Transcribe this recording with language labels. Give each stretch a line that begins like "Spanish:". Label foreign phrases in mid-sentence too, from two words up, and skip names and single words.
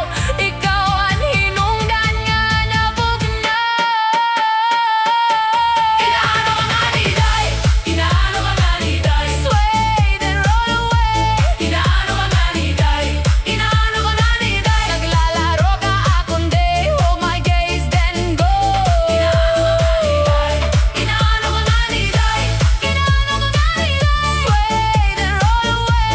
Cebuano: Ikaw ang hinungdan nga nabugna. Inaano ka gani, Iday? Inaano ka gani, Iday?
English: Sway then roll away.
Cebuano: Inaano ka gani, Iday? Inaano ka gani, Iday? Naglalaro ka akong day,
English: hold my gaze then go.
Cebuano: Inaano ka gani, Iday? Inaano ka gani, Iday?
English: Sway then roll away.